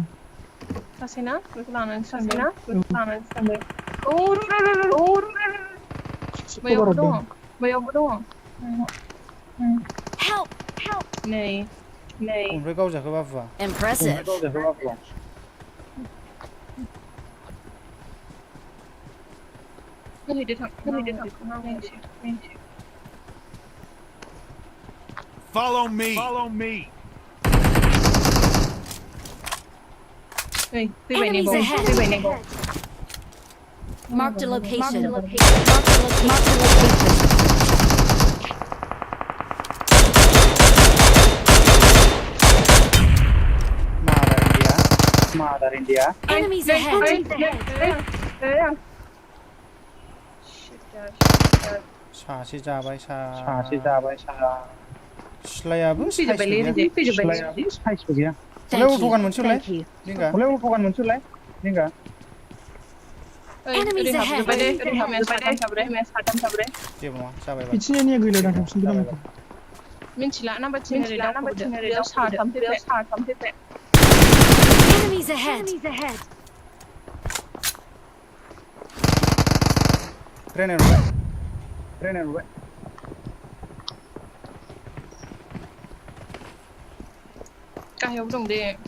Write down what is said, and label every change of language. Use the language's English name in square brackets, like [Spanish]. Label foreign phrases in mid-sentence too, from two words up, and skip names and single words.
[Bodo] सासेना बेखौ लानानै थांबाय औ बैयावबो दङ [English] Help. [Bodo] नै ओमफ्राय गावजाखो बाबुआ [English] Impressive. [Bodo] खोहैदो थां [English] Follow me. Hey, Enemies ahead. Marked a location. Mother India. Enemies ahead. [Bodo] सासे जाबाय सिलायाबो साइसबो गैया [English] Enemies ahead. [Bodo] बिथिंनिया गैला थांफिनदो नामा मिन्थिला नाम्बार 10 बेयाव साथाम फैबाय [English] Enemies ahead. [Bodo] Grenade हरबाय गाहायाव दं दे